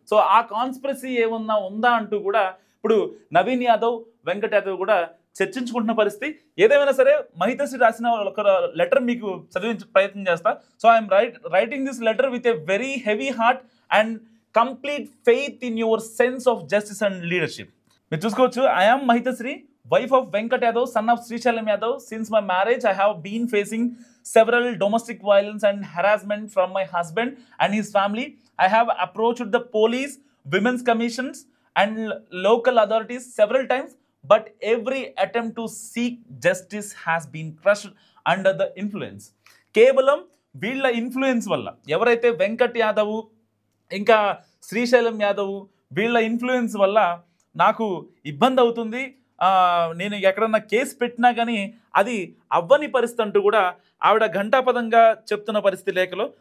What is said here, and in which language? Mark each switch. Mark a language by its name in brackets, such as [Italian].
[Telugu] So ఆ conspiracy ఏమన్నా ఉందా అంటూ కూడా ఇప్పుడు నవీన్ యాదవ్, వెంకట్ యాదవ్ కూడా చర్చించుకుంటున్న పరిస్థితి. ఏదేమైనా సరే మహితశ్రీ రాసిన ఒక లెటర్ మీకు చదివించే ప్రయత్నం చేస్తా. [English] So I'm writing this letter with a very heavy heart and complete faith in your sense of justice and leadership. [Telugu] మీరు చూసుకోవచ్చు, [English] I'm Mahithasri, wife of Venkat Yadav, son of Srishalam Yadav. Since my marriage, I have been facing several domestic violence and harassment from my husband and his family. I have approached the police, women's commissions and local authorities several times, but every attempt to seek justice has been crushed under the influence. [Telugu] కేవలం వీళ్ళ influence వల్ల, ఎవరైతే వెంకట్ యాదవ్ ఇంకా శ్రీశైలం యాదవ్ వీళ్ళ influence వల్ల నాకు ఇబ్బంది అవుతుంది, నేను ఎక్కడన్నా కేసు పెట్టినా కానీ అది అవ్వని పరిస్థితి అంటూ కూడా ఆవిడ ఘంటాపదంగా చెప్తున్న పరిస్థితి లేఖలో.